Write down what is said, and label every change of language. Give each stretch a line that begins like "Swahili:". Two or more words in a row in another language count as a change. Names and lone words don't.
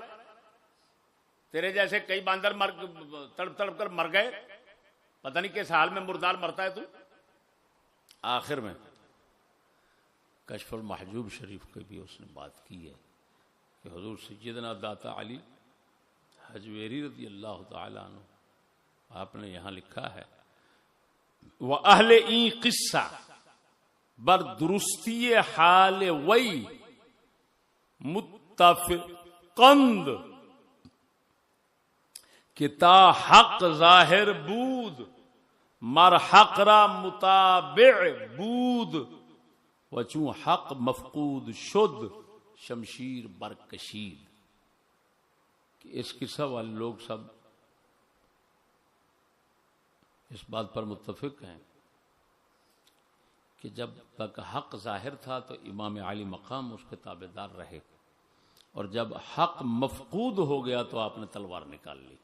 Urdu: تیرے جیسے کئی باندر تڑپ تڑپ کر مر گئے، پتہ نہیں کس حال میں مردار مرتا ہے تو. آخر میں کشف المحجوب شریف کی بھی اس نے بات کی ہے کہ حضور سیدنا داتا علی حجویری رضی اللہ تعالیٰ عنہ، آپ نے یہاں لکھا ہے
Persian: وَأَهْلِ این قصہ بر درستی حال وی متفقند کہ تا حق ظاہر بود مر حق را متابع بود و چون حق مفقود شد شمشیر برکشید.
Urdu: کہ اس قصہ والے لوگ سب اس بات پر متفق ہیں کہ جب تک حق ظاہر تھا تو امام علی مقام اس کے تابع دار رہے، اور جب حق مفقود ہو گیا تو آپ نے تلوار نکال لی.